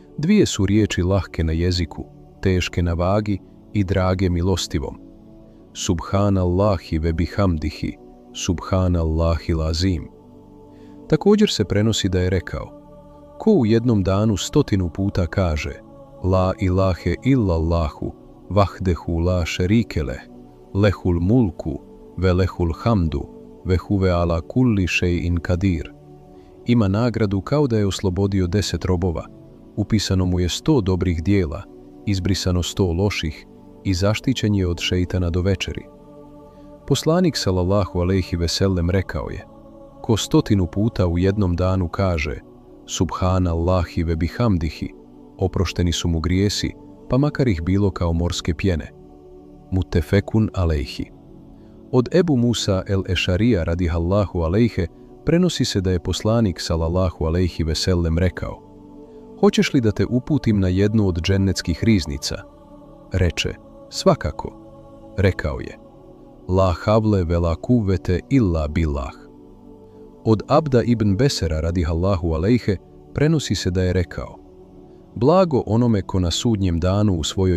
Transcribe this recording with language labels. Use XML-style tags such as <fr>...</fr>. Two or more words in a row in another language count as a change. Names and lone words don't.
<bs>Dvije su riječi lahke na jeziku, teške na vagi i drage milostivom.</bs> <ar>سبحان الله وبحمده، سبحان الله العظيم.</ar> <bs>Također se prenosi da je rekao: ko u jednom danu 100 puta kaže</bs> <ar>لا إله إلا الله وحده لا شريك له له الملك وله الحمد وهو على كل شيء قدير,</ar> <bs>ima nagradu kao da je oslobodio 10 robova, upisano mu je 100 dobrih dijela, izbrisano 100 loših i zaštićen je od šeitana do večeri. Poslanik</bs> <ar>صلى الله عليه وسلم</ar> <bs>rekao je: ko 100 puta u jednom danu kaže</bs> <ar>سبحان الله وبحمده,</ar> <bs>oprošteni su mu grijesi, pa makar ih bilo kao morske pjene.</bs> <ar>متفق عليه.</ar> <bs>Od Ebu Musa el-Ešarija</bs> <ar>رضي الله عليه</ar> <bs>prenosi se da je poslanik</bs> <ar>صلى الله عليه وسلم</ar> <bs>rekao: hoćeš li da te uputim na jednu od džennetskih riznica? Reče: svakako. Rekao je:</bs> <ar>لا حول ولا قوة إلا بالله.</ar> <bs>Od Abda ibn Besera</bs> <ar>رضي الله عليه</ar> <bs>prenosi se da je rekao: blago onome ko na sudnjem danu u svojoj</bs>